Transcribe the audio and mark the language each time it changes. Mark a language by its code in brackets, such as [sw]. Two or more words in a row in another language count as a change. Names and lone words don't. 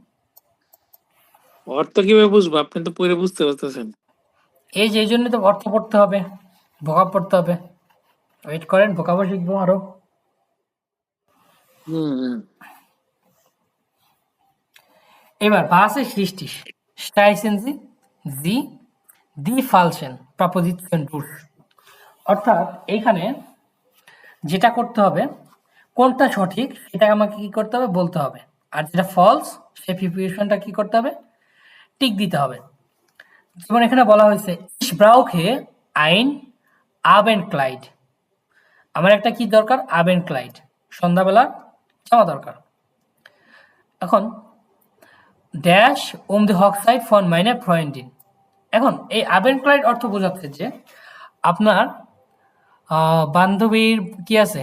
[bn] অর্থ কিভাবে বুঝবো? আপনি তো পরে বুঝতে পারতেছেন। এই যে এই জন্য তো অর্থ পড়তে হবে, ভোকাব পড়তে হবে। ওয়েট করেন, ভোকাবও শিখবো আরো। হুম [de] এবার was ist richtig? Streichen Sie Sie die falschen Präposition durch। [bn] অর্থাৎ এইখানে যেটা করতে হবে, কোনটা সঠিক সেটা আমাকে কি করতে হবে? বলতে হবে। আর যেটা ফলস সেই প্রিপোজিশনটা কি করতে হবে? টিক দিতে হবে। যেমন এখানে বলা হয়েছে [de] ich brauche ein Abendkleid, [bn] আমার একটা কি দরকার? Abendkleid, সন্ধ্যাবেলার জামা দরকার। এখন [de] dash die Hochzeit von meiner Freundin, [bn] এখন এই আবেনক্লাইড অর্থ বোঝাচ্ছে যে আপনার বান্ধবীর কি আছে?